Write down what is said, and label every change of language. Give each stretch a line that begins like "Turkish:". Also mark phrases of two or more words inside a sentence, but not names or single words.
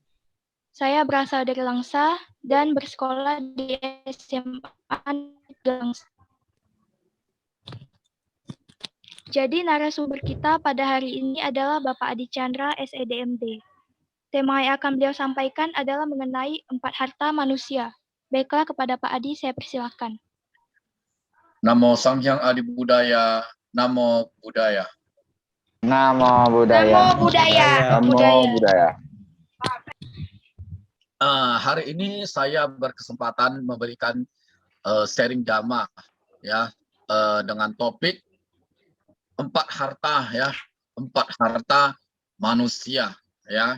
Indonesian: Saya berasal dari Langsa dan bersekolah di SMA Langsa. Jadi narasumber kita pada hari ini adalah Bapak Adi Chandra, SEDMD. Tema yang akan beliau sampaikan adalah mengenai 4 harta manusia. Baiklah, kepada Pak Adi saya persilakan.
Pali: Namo Sang Hyang Adi Budaya, Namo Budaya. Namo Budaya. Namo Budaya. Namo Budaya.
Indonesian: Hari ini saya berkesempatan memberikan sharing dhamma ya dengan topik 4 harta ya, 4 harta manusia ya.